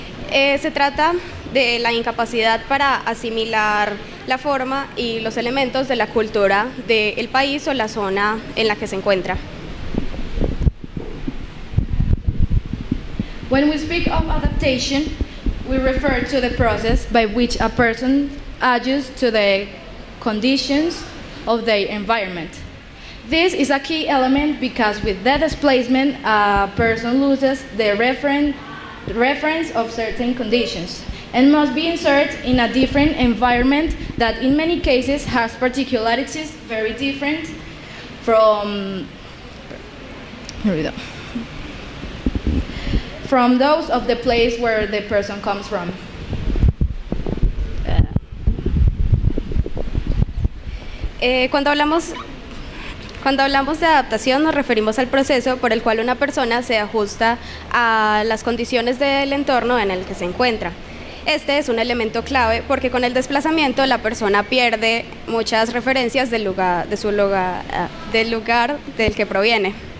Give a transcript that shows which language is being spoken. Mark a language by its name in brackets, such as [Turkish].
[Spanish] Se trata de la incapacidad para asimilar la forma y los elementos de la cultura del país o la zona en la que se encuentra. [English] When we speak of adaptation, we refer to the process by which a person adjusts to the conditions of their environment. This is a key element because with the displacement, a person loses the reference of certain conditions and must be inserted in a different environment that in many cases has particularities very different from Here we go. From those of the place where the person comes from. [Spanish] Cuando hablamos de adaptación nos referimos al proceso por el cual una persona se ajusta a las condiciones del entorno en el que se encuentra. Este es un elemento clave porque con el desplazamiento la persona pierde muchas referencias del lugar del que proviene.